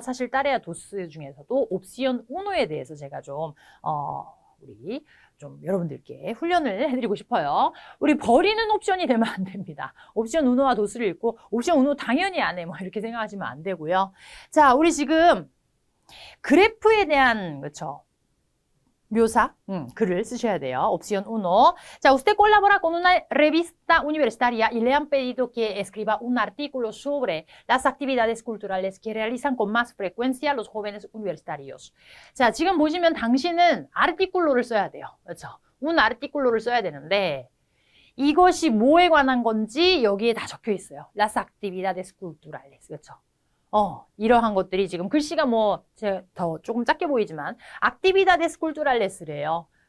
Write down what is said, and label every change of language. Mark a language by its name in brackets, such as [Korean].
[Korean] 사실 따레아 도스 중에서도 옵시온 우노에 대해서 제가 좀 우리 좀 여러분들께 훈련을 해드리고 싶어요. 우리 버리는 옵션이 되면 안 됩니다. 옵션 우노와 도스를 읽고 옵션 우노 당연히 안 해. 뭐 이렇게 생각하시면 안 되고요. 자, 우리 지금 그래프에 대한 그렇죠. 묘사, 글을 쓰셔야 돼요. Opción 1. [Spanish] 자, usted colabora con una revista universitaria y le han pedido que escriba un artículo sobre las actividades culturales que realizan con más frecuencia los jóvenes universitarios. [Korean] 자, 지금 보시면 당신은 artículo를 써야 돼요. 그렇죠? un artículo를 써야 되는데 이것이 뭐에 관한 건지 여기에 다 적혀 있어요. [Spanish] Las actividades culturales. [Korean] 그렇죠? 이러한 것들이 지금 글씨가 뭐, 제가 더 조금 작게 보이지만, actividades culturales래요.